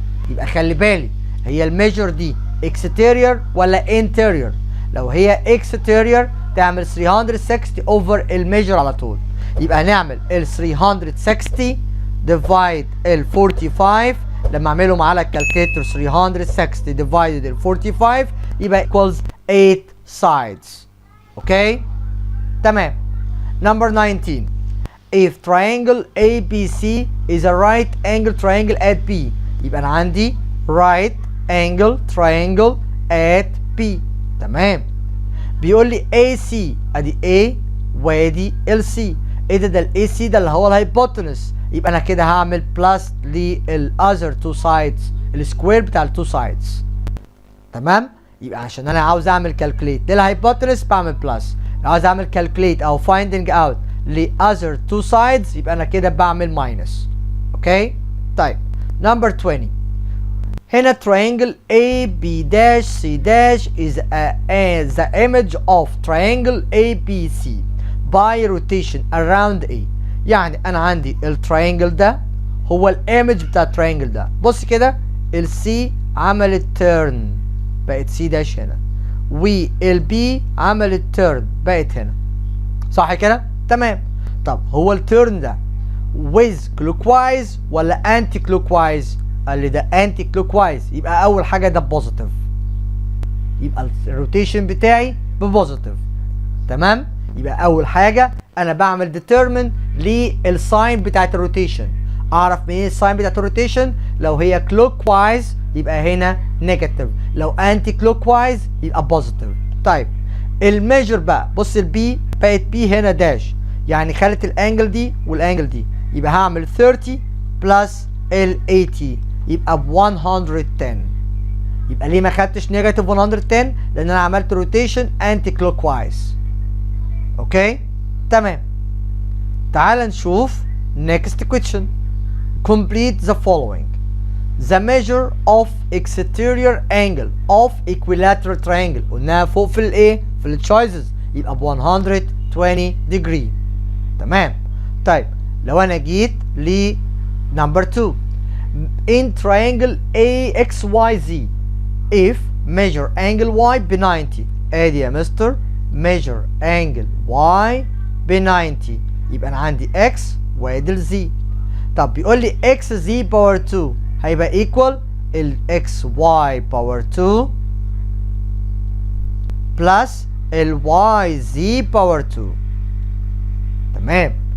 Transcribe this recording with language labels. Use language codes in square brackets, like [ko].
[ar] يبقى خلي بالي هي الميجر دي exterior ولا interior؟ لو هي exterior تعمل 360 over الميجر على طول، يبقى هنعمل ال 360 divide ال 45. لما اعملهم على الكالكوليتر 360 divided ال 45 يبقى [en] equals 8 sides. [ar] اوكي تمام. [en] Number 19. If triangle ABC is a right angle triangle at B، [ar] يبقى انا عندي [en] right angle triangle at B. [ar] تمام. بيقول لي AC ادي A وادي LC. ايه ده ال AC ده اللي هو الهايبوتنس، يبقى انا كده هعمل بلس للاذر تو سايدز السكوير بتاع التو سايدز. تمام. يبقى عشان انا عاوز اعمل كالكوليت للهايبوتنس بعمل بلس، لو عاوز اعمل كالكوليت او فايندنج اوت لاذر تو سايدز يبقى انا كده بعمل ماينس. اوكي طيب. نمبر 20. [en] هنا triangle AB dash C dash is the image of triangle ABC by rotation around A. [ar] يعني انا عندي التراينجل ده هو الايمج بتاع التراينجل ده. بص كده السي عملت تيرن بقت سي داش هنا، والبي عملت تيرن بقت هنا، صح كده؟ تمام. طب هو التيرن ده [en] with clockwise [ar] ولا [en] anti clockwise؟ [ar] قال لي ده anti clockwise، يبقى اول حاجه ده بوزيتيف، يبقى الروتيشن بتاعي ببوزيتيف. تمام. يبقى اول حاجه انا بعمل ديترمن للساين بتاعت الروتيشن. اعرف منين الساين بتاعت الروتيشن؟ لو هي كلوك وايز يبقى هنا نيجاتيف، لو انتي كلوك وايز يبقى بوزيتيف. طيب الميجر بقى، بص البي بقت بي هنا داش، يعني خلت الانجل دي والانجل دي، يبقى هعمل 30 بلس ال 80 يبقى ب 110. يبقى ليه ما خدتش نيجاتيف 110؟ لان انا عملت روتيشن انتي كلوك وايز. اوكي تمام. تعال نشوف [en] next question. Complete the following. the measure of exterior angle of equilateral triangle. [ar] قلناها فوق في الايه؟ في التشويسز، يبقى ب 120 degree. تمام. طيب لو انا جيت ل [en] number 2 in triangle AXYZ if measure angle Y ب 90. [ar] ادي يا مستر [en] measure angle Y [ar] ب 90، يبقى انا عندي X وادي ال Z. طب بيقول لي XZ باور 2 هيبقى equal ال XY باور 2 بلس ال YZ باور 2. تمام.